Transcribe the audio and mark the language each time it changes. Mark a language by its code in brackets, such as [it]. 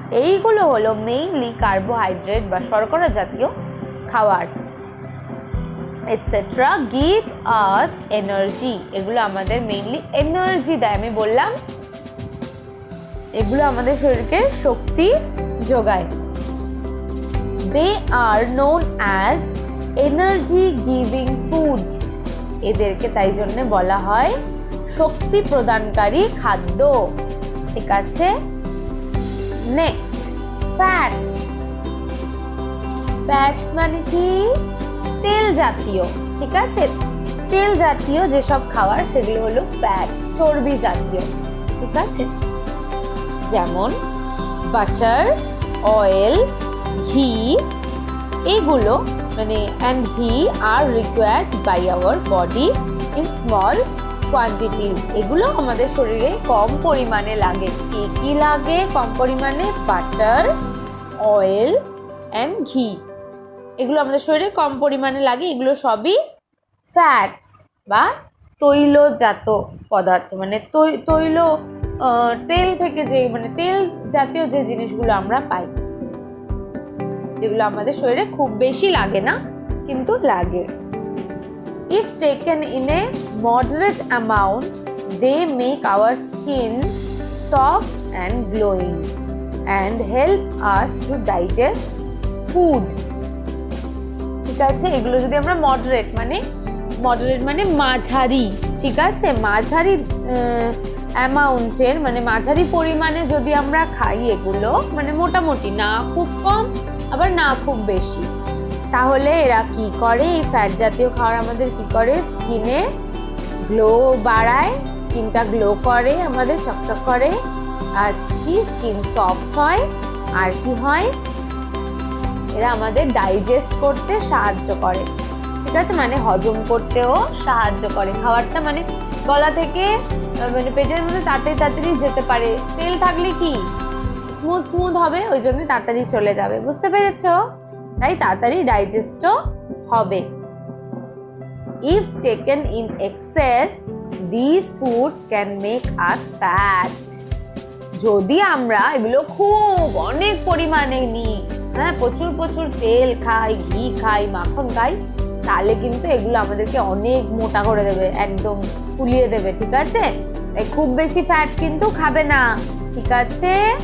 [bn] এইগুলো হলো mainly carbohydrate বা শর্করা জাতীয় খাবার। [en] Etcetera give us energy. [bn] এগুলো আমাদের মেইনলি এনার্জি দেয়। আমি বললাম এগুলো আমাদের শরীরকে শক্তি যোগায়। [en] They are known as energy giving foods. [bn] এদেরকে তাই জন্য বলা হয় শক্তি প্রদানকারী খাদ্য। ঠিক আছে, নেক্সট ফ্যাটস। ফ্যাটস মানে কি? তেল জাতীয়। ঠিক আছে, তেল জাতীয় যেসব খাবার সেগুলো হলো ফ্যাট, চর্বি জাতীয়। ঠিক আছে, যেমন বাটার, অয়েল, ঘি, এগুলো মানে [en] and ghee are required by our body in small quantities. [bn] এগুলো আমাদের শরীরে কম পরিমাণে লাগে। কি লাগে কম পরিমাণে? বাটার, অয়েল and ঘি, এগুলো আমাদের শরীরে কম পরিমাণে লাগে। এগুলো সবই ফ্যাটস বা তৈলজাত পদার্থ, মানে তৈল তেল থেকে যে, মানে তেল জাতীয় যে জিনিসগুলো আমরা পাই, যেগুলো আমাদের শরীরে খুব বেশি লাগে না কিন্তু লাগে। [en] If taken in a moderate amount, they make our skin soft and glowing and help us to digest food. [bn] ঠিক আছে, এগুলো যদি আমরা মডারেট মানে মাঝারি, ঠিক আছে, মাঝারি অ্যামাউন্টের, মানে মাঝারি পরিমাণে যদি আমরা খাই এগুলো, মানে মোটামুটি, না খুব কম আবার না খুব বেশি, তাহলে এরা কি করে, এই ফ্যাট জাতীয় খাবার আমাদের কি করে, স্কিনে গ্লো বাড়ায়, স্কিনটা গ্লো করে, আমাদের চকচক করে, আর কি স্কিন সফট হয়, আর কি হয়, এরা আমাদের ডাইজেস্ট করতে সাহায্য করে, ঠিক আছে, মানে হজম করতেও সাহায্য করে খাবারটা, মানে গলা থেকে মানে পেটের মধ্যে তাড়াতাড়ি যেতে পারে। তেল থাকলে কি স্মুথ হবে, ওই জন্য তাড়াতাড়ি চলে যাবে, বুঝতে পেরেছো? তাই তাড়াতাড়ি ডাইজেস্টও হবে। [en] If taken in excess, these foods can make us fat. [bn] যদি আমরা এগুলো খুব অনেক পরিমাণে নিই, হ্যাঁ, প্রচুর তেল খাই, ঘি খাই, মাখন খাই, তাহলে কিন্তু এগুলো আমাদেরকে অনেক মোটা করে দেবে, একদম ফুলিয়ে দেবে, ঠিক আছে? তাই খুব বেশি ফ্যাট কিন্তু খাবে না, ঠিক আছে?